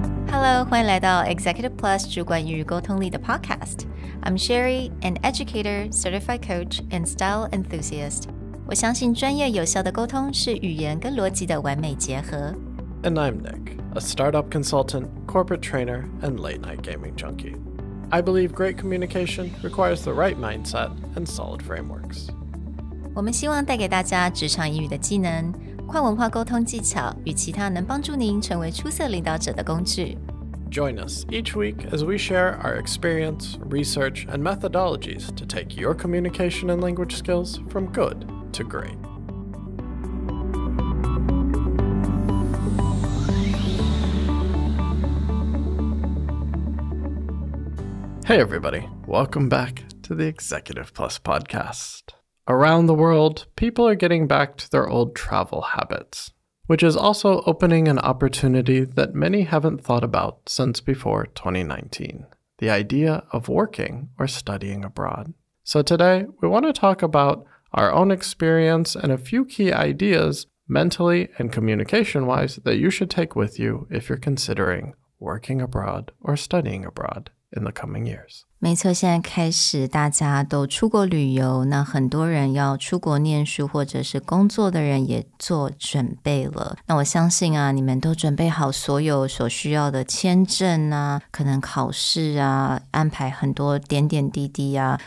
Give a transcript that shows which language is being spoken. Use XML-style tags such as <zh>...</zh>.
<en>Hello，</en> <zh>欢迎来到</zh> <en>Executive Plus</en> <zh>主管与沟通力的</zh> <en>Podcast。I'm Sherry, an educator, certified coach, and style enthusiast.</en> <zh>我相信专业有效的沟通是语言跟逻辑的完美结合。</zh> <en>And I'm Nick, a startup consultant, corporate trainer, and late-night gaming junkie. I believe great communication requires the right mindset and solid frameworks.</en> <zh>我们希望带给大家职场英语的技能、跨文化沟通技巧与其他能帮助您成为出色领导者的工具。</zh> <en>Join us each week as we share our experience, research, and methodologies to take your communication and language skills from good to great. Hey everybody, welcome back to the Executive Plus podcast. Around the world, people are getting back to their old travel habits, which is also opening an opportunity that many haven't thought about since before 2019, the idea of working or studying abroad. So today, we want to talk about our own experience and a few key ideas mentally and communication-wise that you should take with you if you're considering working abroad or studying abroad in the coming years.</en> <zh>没错，现在开始大家都出国旅游，那很多人要出国念书或者是工作的人也做准备了。那我相信啊，你们都准备好所有所需要的签证啊，可能考试啊，安排很多点点滴滴啊。</zh>